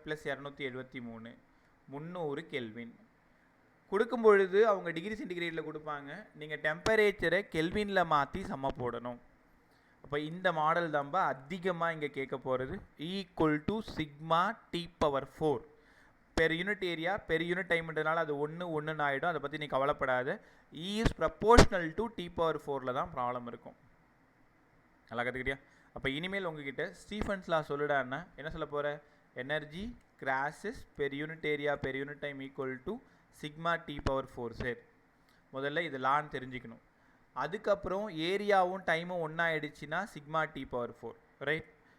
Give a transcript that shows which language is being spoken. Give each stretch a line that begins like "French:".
Tamil: +273 300 kelvin. கொடுக்கும் பொழுது அவங்க டிகிரி சென்டிகிரேடில் கொடுப்பாங்க, நீங்கள் டெம்பரேச்சரை கெல்வினில் மாற்றி சம போடணும். அப்போ இந்த மாடல் தான்பா அதிகமாக இங்கே கேட்க போகிறது. Equal to sigma T⁴. Per unit area per unit டைம்ன்றதுனால அது 1 ஆகிடும். அதை பற்றி நீ கவலைப்படாத.
English: E is proportional to T⁴
Tamil: தான் ப்ராப்ளம் இருக்கும். நல்லா கற்றுக்கிட்டியா? அப்போ இனிமேல் உங்ககிட்ட ஸ்டீஃபன்ஸ் லா சொல்லிடான்னா என்ன சொல்ல போகிற?
English: Energy crosses per unit area per unit time equal to sigma T⁴.
Tamil: சரி, முதல்ல இது லான்னு தெரிஞ்சுக்கணும். அதுக்கப்புறம் ஏரியாவும் டைமும் ஒன்றாயிடுச்சுன்னா சிக்மா T⁴. ரைட்.